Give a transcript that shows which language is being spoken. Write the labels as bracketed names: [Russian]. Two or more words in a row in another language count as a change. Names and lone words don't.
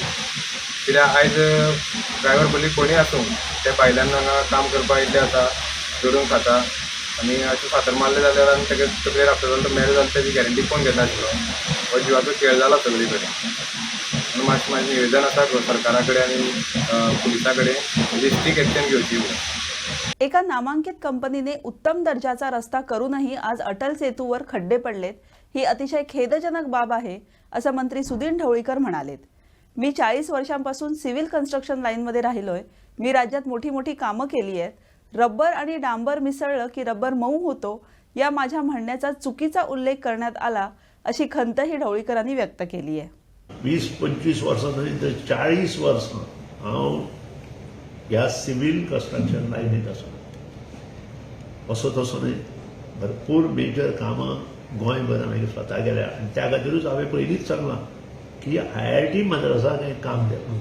[Konkani] कित्याक आयज ड्रायव्हर भली कोणूय आसूं ते भायल्यान हांगा काम करपाक येयल्ले आसा जोडून खाता आनी अशें फातर मारले जाल्यार आनी तेका तकलेर आपलो जाल्यार मेळ्ळो जाल्यार तेजी गॅरंटी कोण घेता आशिल्लो. हो जिवाचो खेळ जाला सगळे कडेन. आनी मातशें म्हाजें निवेदन आसा सरकारा कडेन आनी पुलिसा कडेन तेजी [English] strict action [Konkani] घेवची. [Marathi] एका नामांकित कंपनीने उत्तम दर्जाचा रस्ता करूनही आज अटल सेतूवर खड्डे पडलेत. ही अतिशय खेदजनक बाब आहे असं मंत्री सुदीन ढवळीकर म्हणालेत. मी 40 वर्षांपासून [English] civil construction [Marathi] लाईनमध्ये राहिलोय. मी राज्यात मोठी मोठी कामं केली आहेत. रबर आणि डांबर मिसळलं की रबर मऊ होतो या माझ्या म्हणण्याचा चुकीचा उल्लेख करण्यात आला अशी खंतही ढवळीकरांनी व्यक्त केली आहे. [Konkani] 20-25 वर्सां न्हय 40 वर्सां हांव ह्या [English] civil construction [Konkani] लायनीत आसा. असो तसो न्हय. भरपूर मेजर कामां गोंयभरान हांवें स्वता केल्या आनी त्या खातीरूच हांवें पयलींच सांगलां की IIT मद्रासाक हें काम देता.